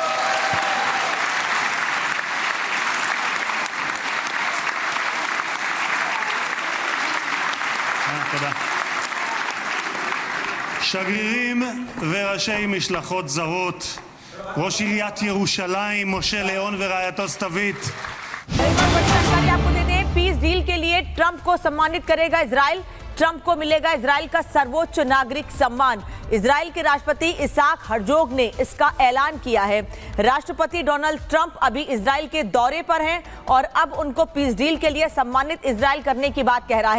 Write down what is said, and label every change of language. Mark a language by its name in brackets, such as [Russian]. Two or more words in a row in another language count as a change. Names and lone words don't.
[Hebrew] תודה. שגרירים וראשי משלחות זרות, ראש עיריית ירושלים משה ליאון ורעייתו סתווית. [Hindi] जानकारी आपको दे दें, [English] peace deal [Hindi] के लिए ट्रंप को सम्मानित करेगा इजराइल। ट्रंप को मिलेगा इजराइल का सर्वोच्च नागरिक सम्मान। इजराइल के राष्ट्रपति इसाक हर्जोग ने इसका ऐलान किया है। राष्ट्रपति डोनाल्ड ट्रंप अभी इजराइल के दौरे पर हैं और अब उनको [English] peace deal [Hindi] के लिए सम्मानित इजराइल करने की बात कह रहा है।